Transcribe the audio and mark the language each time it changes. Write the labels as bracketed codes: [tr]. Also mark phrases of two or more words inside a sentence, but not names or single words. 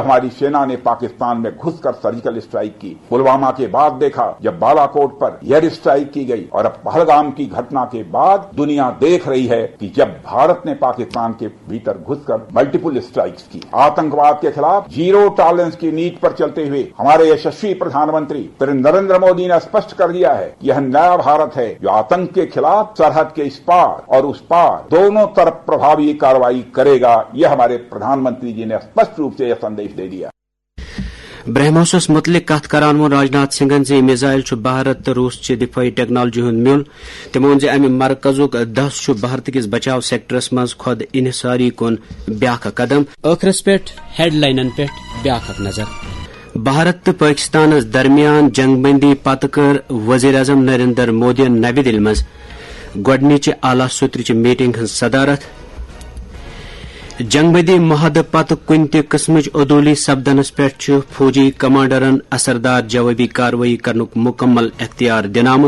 [hi] हमारी सेना ने पाकिस्तान में घुस कर [en] surgical strike [hi] की पुलवामा के बाद देखा जब बाला कोट पर [en] air strike [hi] की गई और अब पहलगाम की घटना के बाद दुनिया देख रही है कि जब भारत ने पाकिस्तान के भीतर घुस कर [en] multiple strikes [hi] की आतंकवाद के ख़िलाफ़ [en] zero tolerance [hi] की नीति पर चलते हुए हमारे यशस्वी प्रधान मंत्री नरेंद्र मोदी ने स्पष्ट कर दिया है यह नया भारत है जो आतंक के ख़िलाफ़ सरहद के इस पार और उस पार दोनों तरफ़ प्रभावी कार्रवाई करेगा यह हमारे प्रधान मंत्री जी ने स्पष्ट रूप से यह संदेश दे दिया [ks] برہموسس متعلق کت کران وون راجناتھ سنگھن زِ میزائل چھُ بھارت تہٕ روس چہِ دفٲعی ٹیکنالوجی ہُنٛد میول تِمو ووٚن زِ امہِ مرکزُک دس چھُ بھارت کِس بچاو سیکٹرس منٛز خۄد انحصاری کُن بیاکھ قدم ٲخرس پٮ۪ٹھ ہیڈ لاینن پٮ۪ٹھ بیاکھ اکھ نظر بھارت تو پاکستان درمیان جنگ بندی پتہ کر وزیر اعظم نریندر مودی نوی دہلی مز گۄڈنِچہِ اعلیٰ صدرٕچہِ میٹنگ ہٕنٛز صدارت. جنگ بندی معاہدٕ پتہٕ کُنہِ تہِ قٕسمٕچ عدوٗلی سپدنس پٮ۪ٹھ چھُ فوجی کمانڈرن اثردار جوٲبی کاروٲیی کرنُک مُکمل اختیار دِنہٕ آمُت.